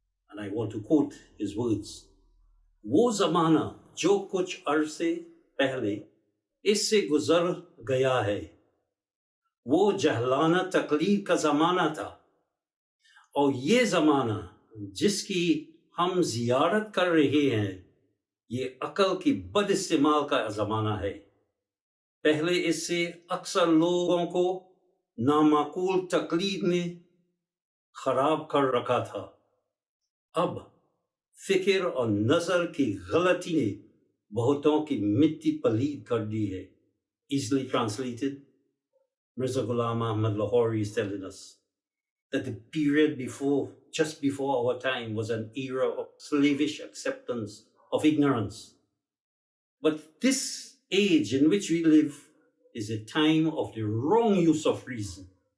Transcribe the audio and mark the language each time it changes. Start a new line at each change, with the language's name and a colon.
English: and I want to quote his words,
Hindi: "वो ज़माना जो कुछ अरसे पहले इससे गुजर गया है, वो जहलाना तकलीद का ज़माना था, और ये ज़माना जिसकी हम ज़ियारत कर रहे हैं, ये अकल की बद इस्तेमाल का ज़माना है। पहले इससे अक्सर लोगों को नामाकूल तकलीद ने खराब कर रखा था, अब फिक्र और नज़र की गलती ने बहुतों की मिट्टी पलीद कर दी है."
English: Easily translated, Mirza Ghulam Ahmad Lahori is telling us that the period just before our time was an era of slavish acceptance of ignorance. But this age in which we live is a time of the wrong use of reason.